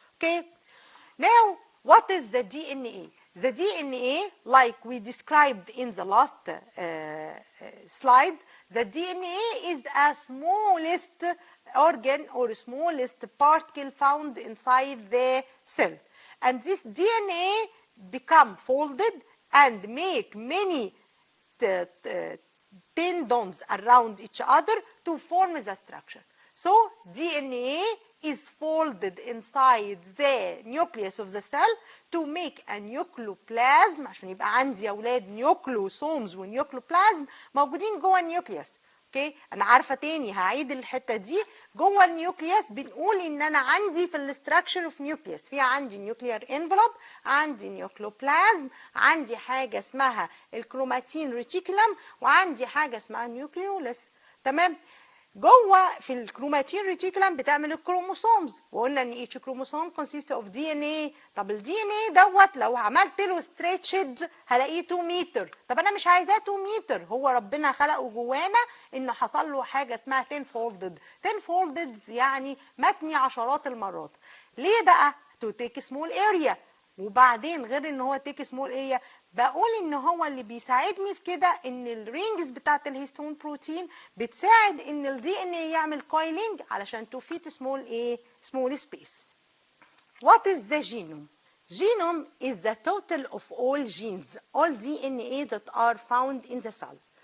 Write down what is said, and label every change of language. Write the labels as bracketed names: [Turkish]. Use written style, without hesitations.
[English] Okay, now what is the DNA? The DNA, like we described in the last slide, the DNA is the smallest organ or smallest particle found inside the cell, and this DNA become folded and make many tendons around each other to form the structure. So DNA is folded inside the nucleus of the cell to make a nucleoplasm. [Arabic] عشان يبقى عندي يا اولاد nucleosomes ونيوكلوبلازم موجودين جوه النيوكليوس. اوكي، انا عارفه تاني هعيد الحته دي. جوه النيوكليوس بنقول ان انا عندي في الاستراكشر اوف نيوكليوس في عندي نيوكليير انفلوب، عندي نيوكلوبلازم، عندي حاجه اسمها الكروماتين ريتيكولم، وعندي حاجه اسمها نيوكليولس. تمام. جوه في الكروماتين ريتيكولم بتعمل الكروموسومز، وقلنا ان [English] Each chromosome consist of D N A. [Arabic] طب الدي ان ايه دوت لو عملت له ستريتشد هلاقيه 2 متر. طب انا مش عايزاه 2 متر، هو ربنا خلقه جوانا انه حصل له حاجه اسمها 10 فولدد. 10 فولدد يعني متني عشرات المرات. ليه بقى؟ [English] To take small area. [Arabic] وبعدين غير ان هو تيك سمول اريا، بقول ان هو اللي بيساعدني في كده ان الرينجز بتاعت الهيستون بروتين بتساعد ان الدي ان ايه يعمل كويلينج علشان [English] To fit small space. What is the genome? Genome is the total of all genes, all DNA that are found in the cell.